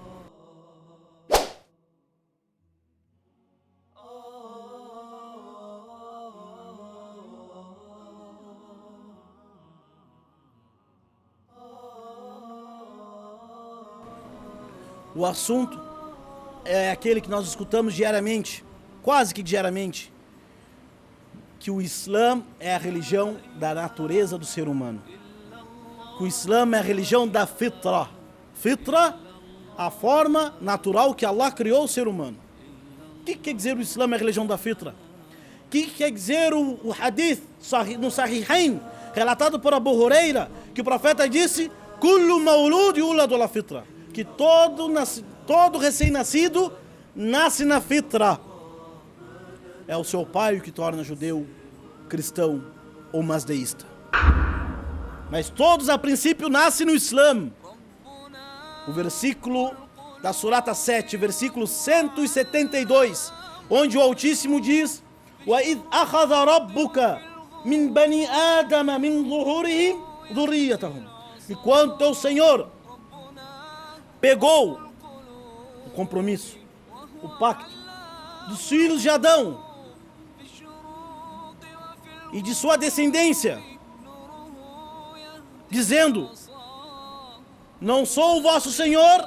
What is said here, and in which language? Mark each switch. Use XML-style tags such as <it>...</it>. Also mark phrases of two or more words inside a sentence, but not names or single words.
<pt>O assunto é aquele que nós escutamos diariamente, quase que diariamente, que o Islã é a religião da natureza do ser humano. Que o Islã é a religião da fitra. Fitra, a forma natural que Allah criou o ser humano. O que quer dizer o Islã é a religião da fitra? O que quer dizer o hadith no Sahihain, relatado por Abu Huraira, que o profeta disse:</pt> <ar>كل مولود يولد على الفطرة.</ar> <pt>Que todo recém-nascido nasce na fitra. É o seu pai o que torna judeu, cristão ou masdeísta. Mas todos a princípio nascem no Islã. O versículo da Surata 7, versículo 172, onde o Altíssimo diz:</pt> <ar>وَإِذْ أَخَذَ رَبُّكَ مِنْ بَنِي آدَمَ مِنْ ظُهُورِهِمْ ذُرِّيَّتَهُمْ.</ar> <pt>E quando teu Senhor pegou o compromisso, o pacto dos filhos de Adão e de sua descendência, dizendo: não sou o vosso Senhor.</pt>